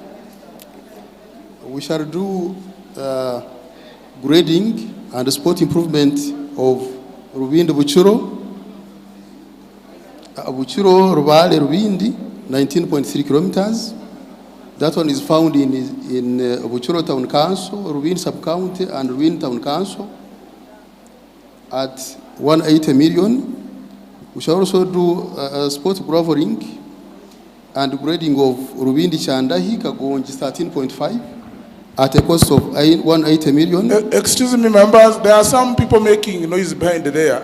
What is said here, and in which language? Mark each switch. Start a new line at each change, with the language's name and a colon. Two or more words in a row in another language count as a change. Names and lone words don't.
English: We shall do grading and spot improvement of Rubindi Buchuro, Rubale, Rubindi, 19.3 kilometers. That one is found in Buchuro Town Council, Rubindi Sub-County, and Rubindi Town Council at 180 million. We shall also do spot gravering and grading of Rubindi Chandahi, Kagonji 13.5 at a cost of 180 million. Excuse me, members, there are some people making noise behind there.